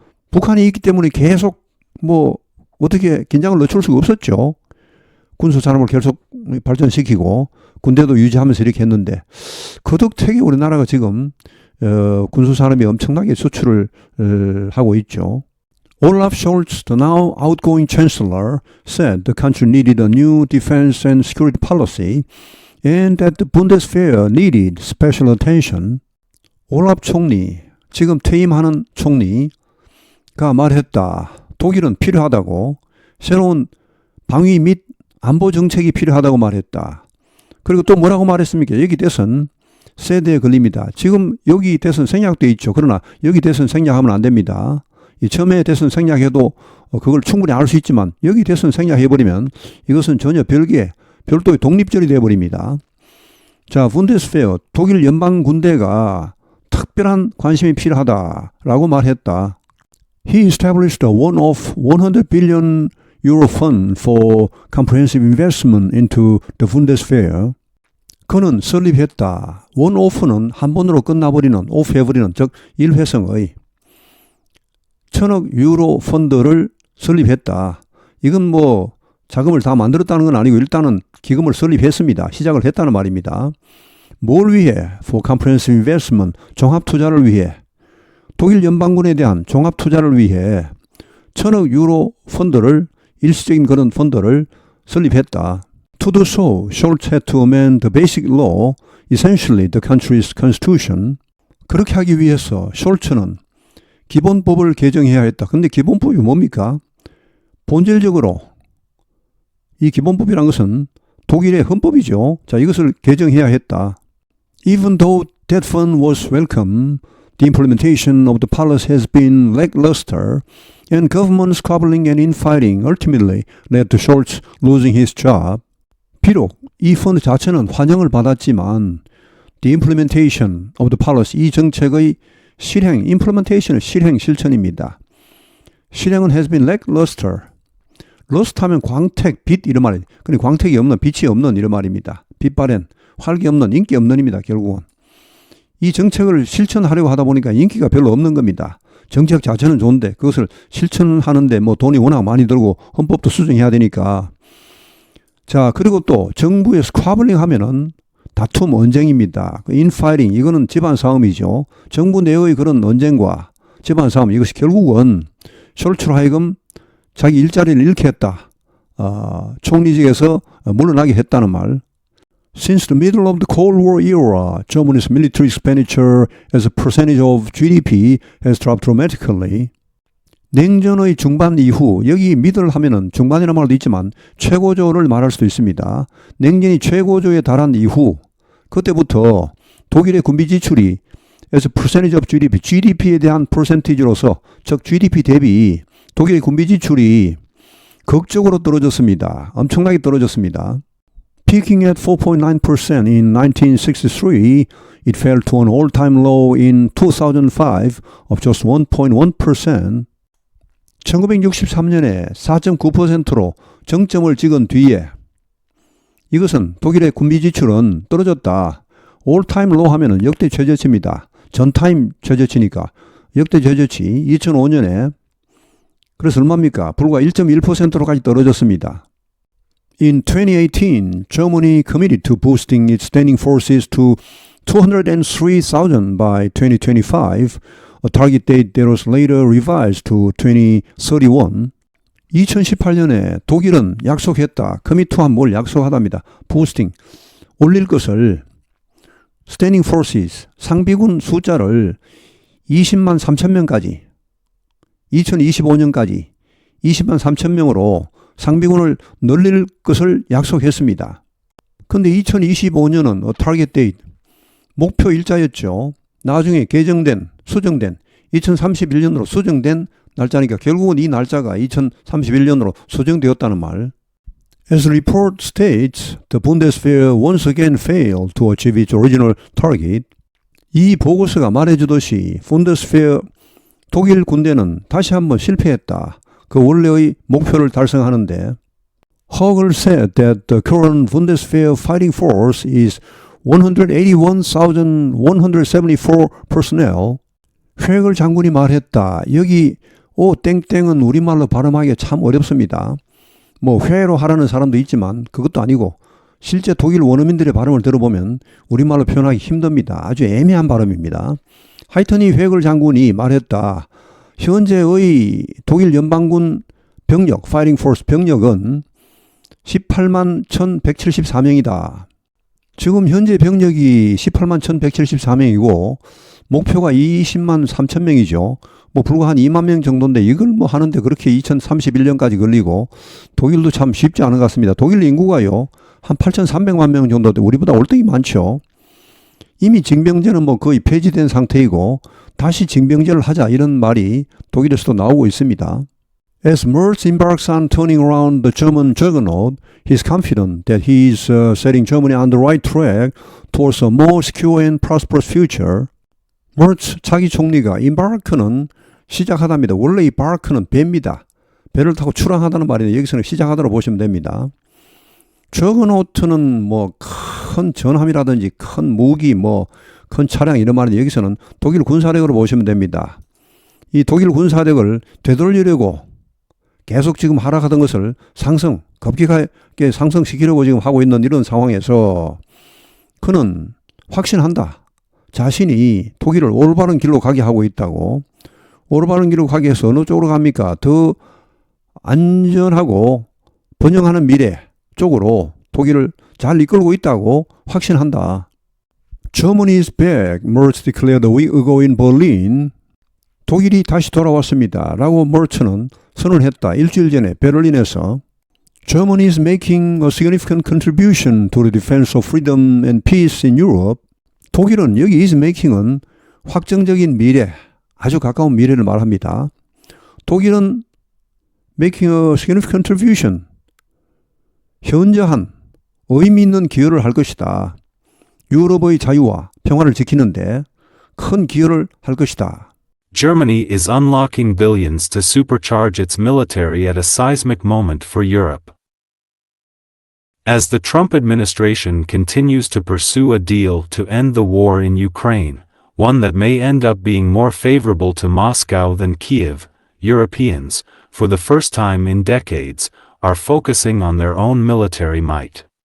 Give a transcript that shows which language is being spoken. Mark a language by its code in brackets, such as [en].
[ko] 북한이 있기 때문에 계속 어떻게 긴장을 늦출 수가 없었죠. 군수산업을 계속 발전시키고 군대도 유지하면서 이렇게 했는데 그 덕택에 우리나라가 지금 군수산업이 엄청나게 수출을 하고 있죠. [en] Olaf Scholz, the now outgoing chancellor, said the country needed a new defense and security policy and that the Bundeswehr needed special attention. [ko] 올라프 총리, 지금 퇴임하는 총리가 말했다. 독일은 필요하다고. 새로운 방위 및 안보 정책이 필요하다고 말했다. 그리고 또 뭐라고 말했습니까? 여기 대선 세대에 걸립니다. 지금 여기 대선 생략돼 있죠. 그러나 여기 대선 생략하면 안 됩니다. 처음에 대선 생략해도 그걸 충분히 알 수 있지만 여기 대선 생략해버리면 이것은 전혀 별도의 독립전이 되어버립니다. 자, 분데스페어, 독일 연방군대가 특별한 관심이 필요하다라고 말했다. [en] He established a one-off 100 billion euro fund for comprehensive investment into the Bundeswehr. [ko] 그는 설립했다. one-off는 한 번으로 끝나버리는, off 해버리는, 즉 일회성의 1000억 유로 펀드를 설립했다. 이건 자금을 다 만들었다는 건 아니고 일단은 기금을 설립했습니다. 시작을 했다는 말입니다. 뭘 위해? [en] For comprehensive investment, [ko] 종합 투자를 위해. 독일 연방군에 대한 종합 투자를 위해 1000억 유로 펀드를, 일시적인 그런 펀드를 설립했다. [en] To do so, Scholz had to amend the basic law, essentially the country's constitution. [ko] 그렇게 하기 위해서 숄츠는 기본법을 개정해야 했다. 근데 기본법이 뭡니까? 본질적으로 이 기본법이란 것은 독일의 헌법이죠. 자, 이것을 개정해야 했다. [en] Even though that fund was welcome, the implementation of the policy has been lackluster, and government squabbling and infighting ultimately led to Scholz losing his job. [ko] 비록 이 펀드 자체는 환영을 받았지만 [en] the implementation of the policy, [ko] 이 정책의 실행, implementation은 실천입니다. 실행은 [en] has been lackluster. [ko] 러스트 하면 광택, 빛 이런 말이에요. 근데 광택이 없는, 빛이 없는 이런 말입니다. 빛바랜, 활기 없는, 인기 없는입니다. 결국은. 이 정책을 실천하려고 하다 보니까 인기가 별로 없는 겁니다. 정책 자체는 좋은데 그것을 실천하는데 돈이 워낙 많이 들고 헌법도 수정해야 되니까. 자, 그리고 또 정부의 스쿼블링 하면은 다툼, 언쟁입니다. 인파이팅, 이거는 집안 싸움이죠. 정부 내의 그런 언쟁과 집안 싸움, 이것이 결국은 숄츠로 하여금 자기 일자리를 잃게 했다. 총리직에서 물러나게 했다는 말. [en] Since the middle of the Cold War era, Germany's military expenditure as a percentage of GDP has dropped dramatically. [ko] 냉전의 중반 이후, 여기 middle 하면은 중반이라는 말도 있지만 최고조를 말할 수도 있습니다. 냉전이 최고조에 달한 이후, 그때부터 독일의 군비 지출이 [en] as a percentage of GDP, [ko] GDP에 대한 퍼센티지로서, 즉 GDP 대비 독일의 군비 지출이 극적으로 떨어졌습니다. 엄청나게 떨어졌습니다. [en] Peaking at 4.9% in 1963, it fell to an all-time low in 2005 of just 1.1%. [ko] 1963년에 4.9%로 정점을 찍은 뒤에 이것은 독일의 군비 지출은 떨어졌다. 올타임 로우 하면은 역대 최저치입니다. 전타임 최저치니까 역대 최저치 2005년에 그래서 얼마입니까? 불과 1.1%로까지 떨어졌습니다. [en] In 2018, Germany committed to boosting its standing forces to 203,000 by 2025, a target date that was later revised to 2031. [ko] 2018년에 독일은 약속했다. 커미트한 뭘 약속하답니다. 부스팅, 올릴 것을 [en] standing forces, [ko] 상비군 숫자를 20만 3천 명까지 2025년까지 20만 3천 명으로 상비군을 늘릴 것을 약속했습니다. 그런데 2025년은 타겟 데이트, 목표 일자였죠. 나중에 수정된 2031년으로 수정된 날짜니까 결국은 이 날짜가 2031년으로 수정되었다는 말. As the report states, the Bundeswehr once again failed to achieve its original target. 이 보고서가 말해주듯이 Bundeswehr 독일 군대는 다시 한번 실패했다. 그 원래의 목표를 달성하는데 [en] Hogel said that the current Bundeswehr fighting force is 181,174 personnel. [ko] 회걸 장군이 말했다. 여기 땡땡은 우리말로 발음하기가 참 어렵습니다. 뭐 회로 하라는 사람도 있지만 그것도 아니고 실제 독일 원어민들의 발음을 들어보면 우리말로 표현하기 힘듭니다. 아주 애매한 발음입니다. 하여튼 이 회걸 장군이 말했다. 현재의 독일 연방군 병력, 파이팅 포스 병력은 18만 1,174명이다. 지금 현재 병력이 18만 1,174명이고 목표가 20만 3천 명이죠. 뭐 불과 한 2만 명 정도인데 이걸 뭐 하는데 그렇게 2031년까지 걸리고 독일도 참 쉽지 않은 것 같습니다. 독일 인구가요. 한 8,300만 명 정도인데 우리보다 월등히 많죠. 이미 징병제는 뭐 거의 폐지된 상태이고 다시 징병제를 하자 이런 말이 독일에서도 나오고 있습니다. [en] As Merz embarks on turning around the German juggernaut, he is confident that he is setting Germany on the right track towards a more secure and prosperous future. [ko] Merz 차기 총리가 embark는 시작하답니다. 원래 이 bark는 배입니다. 배를 타고 출항하다는 말인데 여기서는 시작하다로 보시면 됩니다. 저그노트는 뭐 큰 전함이라든지 큰 무기 뭐 큰 차량 이런 말인데 여기서는 독일 군사력으로 보시면 됩니다. 이 독일 군사력을 되돌리려고 계속 지금 하락하던 것을 급격하게 상승시키려고 지금 하고 있는 이런 상황에서 그는 확신한다. 자신이 독일을 올바른 길로 가게 하고 있다고. 올바른 길로 가게 해서 어느 쪽으로 갑니까? 더 안전하고 번영하는 미래 쪽으로 독일을 잘 이끌고 있다고 확신한다. [en] Germany is back, Merz declared a week ago in Berlin. [ko] 독일이 다시 돌아왔습니다. 라고 머츠는 선언했다. 일주일 전에 베를린에서 [en] Germany is making a significant contribution to the defense of freedom and peace in Europe. [ko] 독일은 여기 is making은 확정적인 미래, 아주 가까운 미래를 말합니다. 독일은 [en] making a significant contribution, [ko] 현저한 의미 있는 기여를 할 것이다. 유럽의 자유와 평화를 지키는데 큰 기여를 할 것이다. [en] Germany is unlocking billions to supercharge its military at a seismic moment for Europe. As the Trump administration continues to pursue a deal to end the war in Ukraine, one that may end up being more favorable to Moscow than Kiev, Europeans, for the first time in decades, are focusing on their own military might.